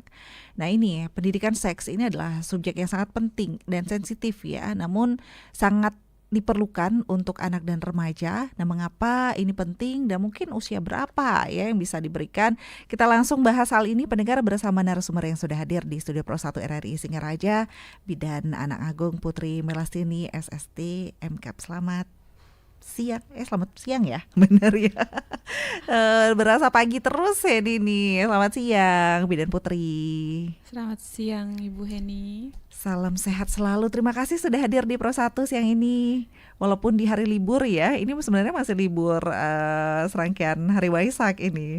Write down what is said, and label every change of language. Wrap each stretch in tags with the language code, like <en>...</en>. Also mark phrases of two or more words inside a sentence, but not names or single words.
<id>Nah ini ya, pendidikan seks ini adalah subjek yang sangat penting dan sensitif ya, namun sangat diperlukan untuk anak dan remaja. Nah, mengapa ini penting dan mungkin usia berapa ya yang bisa diberikan? Kita langsung bahas hal ini pendengar bersama narasumber yang sudah hadir di Studio Pro 1 RRI Singaraja, Bidan Anak Agung Putri Melastini SST MKAP. Selamat siang ya, benar ya. Berasa pagi terus ya Dini. Selamat siang Bidan Putri. Selamat siang Ibu Heni. Salam sehat selalu. Terima kasih sudah hadir di Pro 1 siang ini. Walaupun di hari libur ya, ini sebenarnya masih libur serangkaian hari Waisak ini.</id>